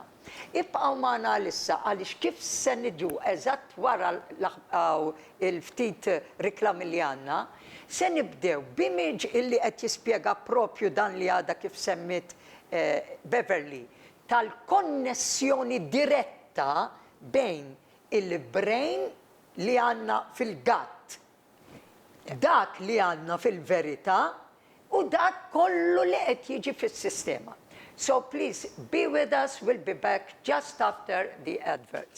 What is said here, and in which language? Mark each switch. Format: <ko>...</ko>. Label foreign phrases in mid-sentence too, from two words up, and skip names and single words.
<mt>Ibqgħu magħna issa għaliex kif se niġu eżatt wara il-ftit riklami li għandna, se nibdew b'image illi qed jispjega proprju dan li għadha kif semmit Beverly tal-konnessjoni diretta bejn il-brain li għandna fil-gatt, dak li għandna fil-verità u dak kollu li qed jiġi fis-sistema.</mt> <en>So please be with us. We'll be back just after the adverts.</en>